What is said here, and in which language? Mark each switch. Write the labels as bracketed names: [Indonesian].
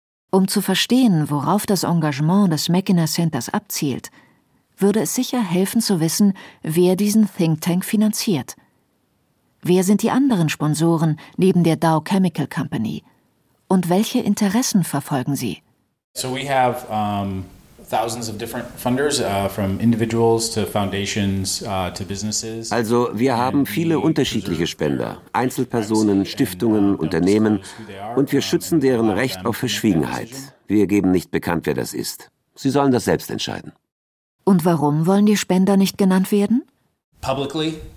[German] Um zu verstehen, worauf das Engagement des Mackinac Centers abzielt, würde es sicher helfen zu wissen, wer diesen Think Tank finanziert. Wer sind die anderen Sponsoren neben der Dow Chemical Company? Und welche Interessen verfolgen sie? [English] So we have thousands of different funders from individuals to foundations to businesses. [German] Also wir haben viele unterschiedliche Spender, Einzelpersonen, Stiftungen, Unternehmen und wir schützen deren Recht auf Verschwiegenheit. Wir geben nicht bekannt, wer das ist. Sie sollen das selbst entscheiden. Und warum wollen die Spender nicht genannt werden? [English] Publicly?